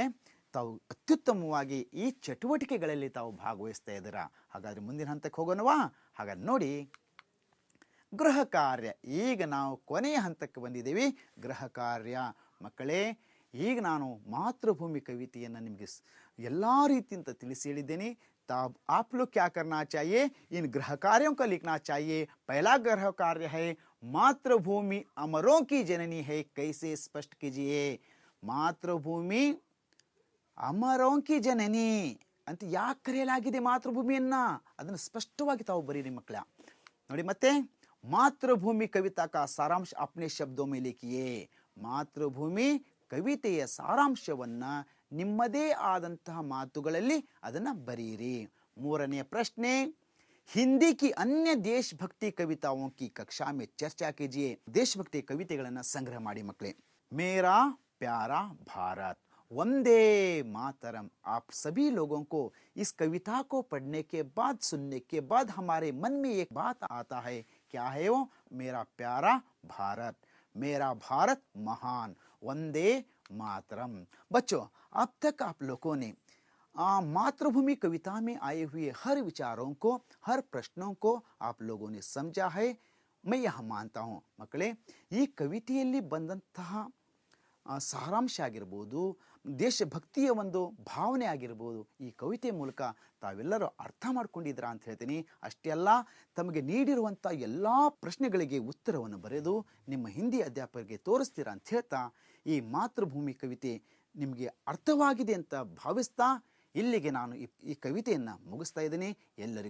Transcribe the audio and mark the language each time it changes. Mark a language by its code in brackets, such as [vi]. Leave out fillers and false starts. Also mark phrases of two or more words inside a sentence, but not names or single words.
[kn] ತಾವು ಅತ್ಯುತ್ತಮವಾಗಿ ಈ ಚಟುವಟಿಕೆಗಳಲ್ಲಿ ತಾವು ಭಾಗವಹಿಸ್ತಾ ಇದ್ದೀರಾ. ಹಾಗಾದ್ರೆ ಮುಂದಿನ ಹಂತಕ್ಕೆ ಹೋಗೋಣವಾ? ಹಾಗಾದ್ರೆ ನೋಡಿ, ಗೃಹ ಕಾರ್ಯ. ಈಗ ನಾವು ಕೊನೆಯ ಹಂತಕ್ಕೆ ಬಂದಿದ್ದೀವಿ. ಗೃಹ ಕಾರ್ಯ. ಮಕ್ಕಳೇ ಈಗ ನಾನು ಮಾತೃಭೂಮಿ ಕವಿತೆಯನ್ನು ನಿಮಗೆ ಎಲ್ಲ ರೀತಿಯಿಂದ ತಿಳಿಸಿ ಹೇಳಿದ್ದೇನೆ. [hi] तब आप लोग क्या करना चाहिए? इन गृह कार्यों को लिखना चाहिए. पहला गृह कार्य है मातृभूमि अमरों की जननी है. कैसे स्पष्ट कीजिए? मातृभूमि अमरों की जननी [kn] ಅಂತ ಯಾಕೆ ಕರೆಯಲಾಗಿದೆ ಮಾತೃಭೂಮಿಯನ್ನ? ಅದನ್ನು ಸ್ಪಷ್ಟವಾಗಿ ತಾವು ಬರೀರಿ ಮಕ್ಕಳ. ನೋಡಿ ಮತ್ತೆ ಮಾತೃಭೂಮಿ [hi] कविता का सारांश अपने शब्दों में लिखिए. [kn] ಮಾತೃಭೂಮಿ ಕವಿತೆಯ ಸಾರಾಂಶವನ್ನ ನಿಮ್ಮದೇ ಆದಂತಹ ಮಾತುಗಳಲ್ಲಿ ಅದನ್ನ ಬರೆಯಿರಿ. ಮೂರನೆಯ ಪ್ರಶ್ನೆ, [hi] हिंदी की अन्य देशभक्ति कविताओं की कक्षा में चर्चा कीजिए. [kn] ದೇಶಭಕ್ತಿ ಕವಿತೆಗಳನ್ನು ಸಂಗ್ರಹ ಮಾಡಿ ಮಕ್ಕಳೇ. [hi] मेरा प्यारा भारत, वंदे मातरम. आप सभी लोगों को इस कविता को पढ़ने के बाद, सुनने के बाद हमारे मन में एक बात आता है. क्या है वो? मेरा प्यारा भारत, मेरा भारत महान, वंदे मातरम. बच्चों अब तक आप लोगों ने मातृभूमि कविता में आए हुए हर विचारों को, हर प्रश्नों को आप लोगों ने समझा है. मैं यह मानता हूँ [kn] ಮಕ್ಕಳೇ, ಈ ಕವಿತೆಯಲ್ಲಿ ಬಂದಂತಹ ಸಾರಾಂಶ ಆಗಿರ್ಬೋದು, ದೇಶಭಕ್ತಿಯ ಒಂದು ಭಾವನೆ ಆಗಿರ್ಬೋದು ಈ ಕವಿತೆ ಮೂಲಕ ತಾವೆಲ್ಲರೂ ಅರ್ಥ ಮಾಡ್ಕೊಂಡಿದ್ದೀರಾ ಅಂತ ಹೇಳ್ತೀನಿ. ಅಷ್ಟೇ ಅಲ್ಲ, ತಮಗೆ ನೀಡಿರುವಂಥ ಎಲ್ಲ ಪ್ರಶ್ನೆಗಳಿಗೆ ಉತ್ತರವನ್ನು ಬರೆದು ನಿಮ್ಮ ಹಿಂದಿ ಅಧ್ಯಾಪಕರಿಗೆ ತೋರಿಸ್ತೀರಾ ಅಂತ ಹೇಳ್ತಾ ಈ ಮಾತೃಭೂಮಿ ಕವಿತೆ ನಿಮಗೆ ಅರ್ಥವಾಗಿದೆ ಅಂತ ಭಾವಿಸ್ತಾ ಇಲ್ಲಿಗೆ ನಾನು ಈ ಕವಿತೆಯನ್ನು ಮುಗಿಸ್ತಾ ಇದ್ದೀನಿ.